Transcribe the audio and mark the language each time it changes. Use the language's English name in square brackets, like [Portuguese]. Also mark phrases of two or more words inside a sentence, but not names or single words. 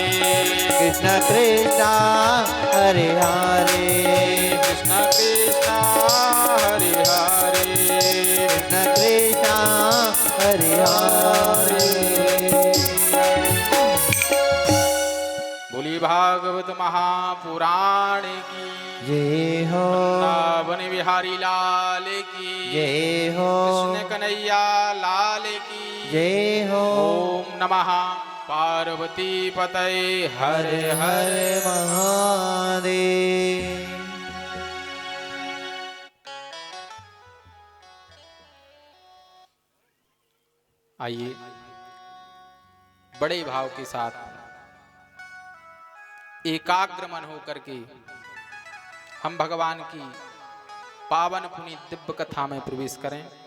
[Sanskrit] कृष्ण कृष्णा हरे हरे। कृष्णा कृष्णा हरे हरे, कृष्ण कृष्णा हरे हरे। [Hindi] बोली भागवत महापुराण की जय हो, वृंदावन बिहारी लाल की जय हो, कृष्ण कन्हैया लाल की जय हो। [Sanskrit] ओम नमः पार्वती पतये, [Hindi] हर हर हर हर महादेव। आइए बड़े भाव के साथ एकाग्र मन होकर के हम भगवान की पावन पुनीत दिव्य कथा में प्रवेश करें।